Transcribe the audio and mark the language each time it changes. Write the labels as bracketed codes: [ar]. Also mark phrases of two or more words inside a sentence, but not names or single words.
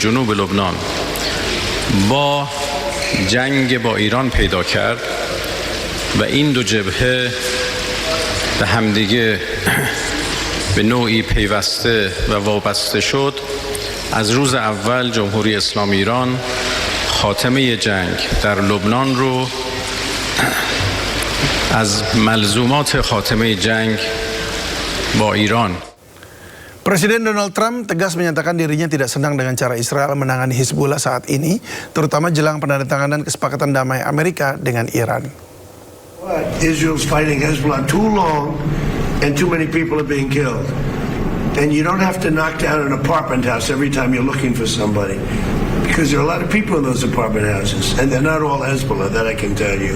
[fa] جنوب لبنان با جنگ با ایران پیدا کرد و این دو جبهه به همدیگه به نوعی پیوسته و وابسته شد از روز اول جمهوری اسلامی ایران خاتمه جنگ در لبنان رو از ملزومات خاتمه جنگ با ایران. [id] Presiden Donald Trump tegas menyatakan dirinya tidak senang dengan cara Israel menangani Hizbullah saat ini, terutama jelang penandatanganan kesepakatan damai Amerika dengan Iran. [en] Israel's fighting Hezbollah too long and too many people are being killed. And you don't have to knock down an apartment house every time you're looking for somebody, because there are a lot of people in those apartment houses, and they're not all Hezbollah, that I can tell you.